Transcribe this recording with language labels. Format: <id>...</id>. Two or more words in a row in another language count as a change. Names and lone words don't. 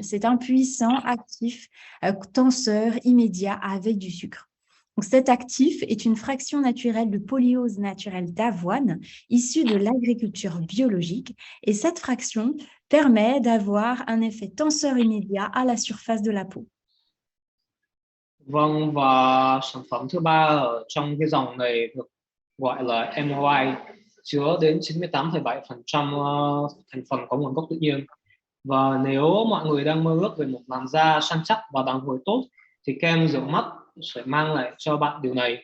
<fr>C'est un puissant actif tenseur immédiat avec du sucre. Donc, cet actif est une fraction naturelle de polyose naturelle d'avoine issue de l'agriculture biologique, et cette fraction permet d'avoir un effet tenseur immédiat à la surface de la peau.</fr> <vi>Vâng, và sản phẩm thứ ba ở trong cái dòng này được gọi là MY, chứa đến 98,7% thành phần có nguồn gốc tự nhiên. Và nếu mọi người đang mơ ước về một làn da săn chắc và đàn hồi tốt thì kem dưỡng mắt sẽ mang lại cho bạn điều này.</vi>